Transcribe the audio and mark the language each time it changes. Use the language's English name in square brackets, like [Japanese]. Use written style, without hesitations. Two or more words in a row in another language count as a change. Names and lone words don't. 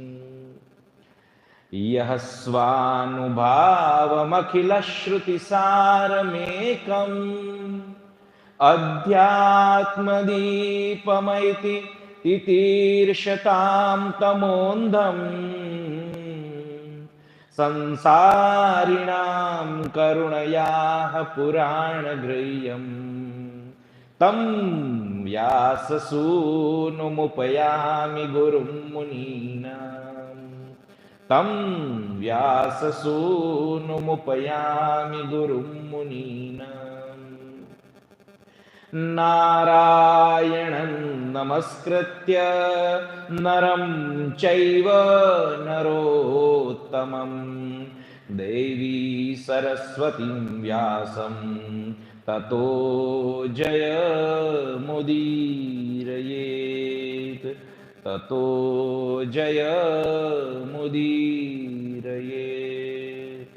[Sanskrit] યહ સ્વાનુભાવમખિલશ્રુતિસારમેકં અધ્યાત્મદીપમૈતિ તિતીર્ષતાં તમોંધં સંસારિણાં કરુણયાઃ પુરાણગૃહ્યં तं व्याससूनुमुपयामि गुरुं मुनीनां तं व्याससूनुमुपयामि गुरुं मुनीनाम् नारायणं नमस्कृत्य नरं चैव नरोत्तमं देवी सरस्वतीं व्यासं ततो जयमुदीरयेत् ततो जयमुदीरयेत्।